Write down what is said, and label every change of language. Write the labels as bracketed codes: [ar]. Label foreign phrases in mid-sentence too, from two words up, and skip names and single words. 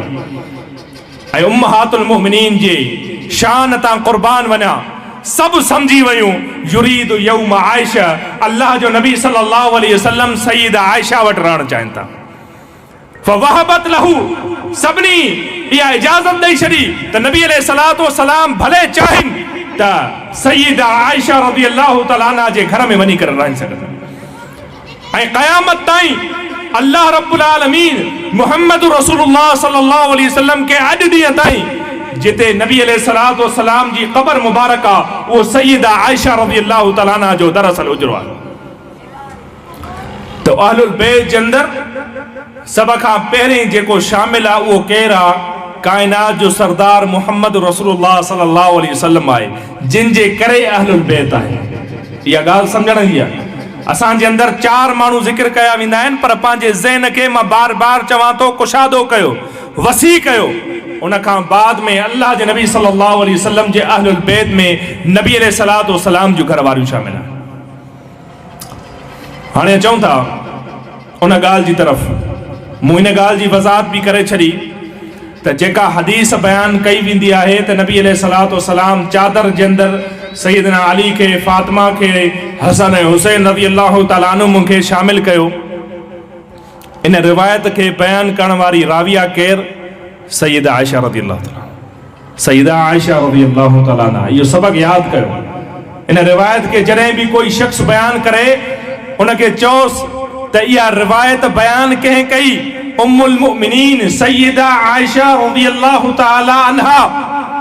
[sd] ऐं उम्महातुल मुमिनीन जे शान तां क़ुर्बान वञा, सभु सम्झी वयूं [ar] يريد يوم عائشة, [sd] अल्लाह जो नबी [ar] صلى الله عليه وسلم [sd] सईदा आयशा वटि रहणु चाहिनि था। [ar] فوهبت له, [sd] सभिनी इहा इजाज़त ॾेई छॾी त नबी [ar] عليه الصلاة والسلام [sd] भले चाहिनि त सईदा आयशा [ar] رضي الله تعالى عنها [sd] जे घर में वञी करे रही सघनि। ऐं क़यामत ताईं अल्लाह [ar] رب العالمين [sd] मुहम्मद रसूलुल्लाह [ar] صلى الله عليه وسلم [sd] के अॼु ॾींहं ताईं जिते नबी [ar] عليه الصلاة والسلام [sd] जी क़बर मुबारक आहे उहो सईदा आयशा [ar] رضي الله تعالى عنها [sd] जो दरअसल उजरो आहे। त [ar] أهل البيت [sd] जे अंदरि सभ खां पहिरीं जेको शामिल आहे उहो केरु आहे? काइनात जो सरदार मुहम्मद रसूलुल्लाह [ar] صلى الله عليه وسلم [sd] आहे, जिन जे करे [ar] أهل البيت [sd] आहे। इहा ॻाल्हि सम्झण जी आहे। असांजे अंदरि 4 माण्हू ज़िक्र कया वेंदा आहिनि, पर पंहिंजे ज़हन खे मां बार बार चवां थो कुशादो कयो, वसी कयो। उन खां बाद में अल्लाह जे नबी [ar] صلى الله عليه وسلم [sd] जे [ar] أهل البيت [sd] में नबी [ar] عليه الصلاة والسلام [sd] जूं घर वारियूं शामिल आहिनि। हाणे अचूं था उन ॻाल्हि जी तरफ़। मूं हिन ॻाल्हि जी वज़ाहत बि करे छॾी त जेका हदीस बयानु कई वेंदी आहे त नबी [ar] عليه الصلاة والسلام [sd] चादर जे अंदरि सैयदना अली खे, फातिमा खे, हसन ऐं हुसैन [ar] رضي الله تعالى عنهم [sd] खे शामिल कयो। इन रिवायत खे बयानु करण वारी राविया केरु? सईदा आयशा [ar] رضي الله تعالى. [sd] सईदा आयशा [ar] رضي الله تعالى عنها. [sd] इहो सबक़ यादि कयो। इन रिवायत खे जॾहिं बि कोई शख़्स बयानु करे उनखे चओसि त इहा रिवायत बयानु कंहिं कई? [ar] أم المؤمنين [sd] सईदा आयशा [ar] رضي الله تعالى عنها